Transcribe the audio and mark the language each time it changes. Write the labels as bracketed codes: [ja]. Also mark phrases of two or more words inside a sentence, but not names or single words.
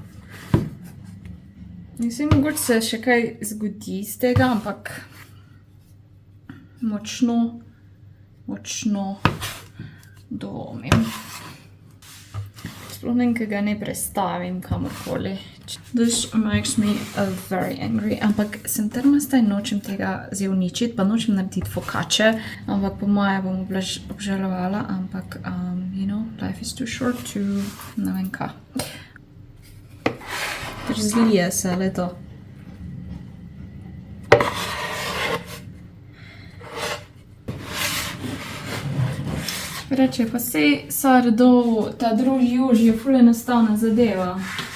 [sl] Mislim, mogoče se še kaj zgodi iz tega, ampak močno dvomim. Sploh nekaj ga ne prestavim kamorkoli. [en] This makes me very angry. [sl] Ampak sem trmasta in nočem tega zdaj uničiti, pa nočem narediti focacce, ampak po moje bom obžalovala, ampak, [en] you know, life is too short to, [sl] ne vem kaj. Ker zlije se, le to. Reče, pa sej sourdough, ta drugi juž je ful enostavna zadeva.